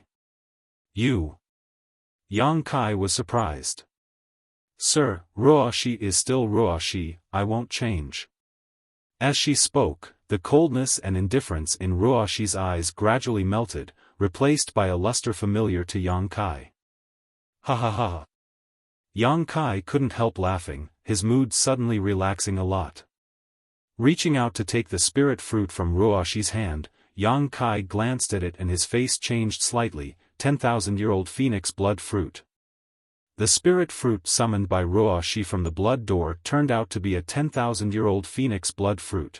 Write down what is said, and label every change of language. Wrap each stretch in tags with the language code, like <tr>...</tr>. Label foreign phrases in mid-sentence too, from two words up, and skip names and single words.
<en>"You?" Yang Kai was surprised. "Sir, Ruoshi is still Ruoshi, I won't change." As she spoke, the coldness and indifference in Ruoshi's eyes gradually melted, replaced by a luster familiar to Yang Kai. "Ha ha ha." Yang Kai couldn't help laughing, his mood suddenly relaxing a lot. Reaching out to take the spirit fruit from Ruoshi's hand, Yang Kai glanced at it and his face changed slightly. 10,000-year-old phoenix blood fruit. The spirit fruit summoned by Ruoshi from the blood door turned out to be a 10,000-year-old phoenix blood fruit.</en>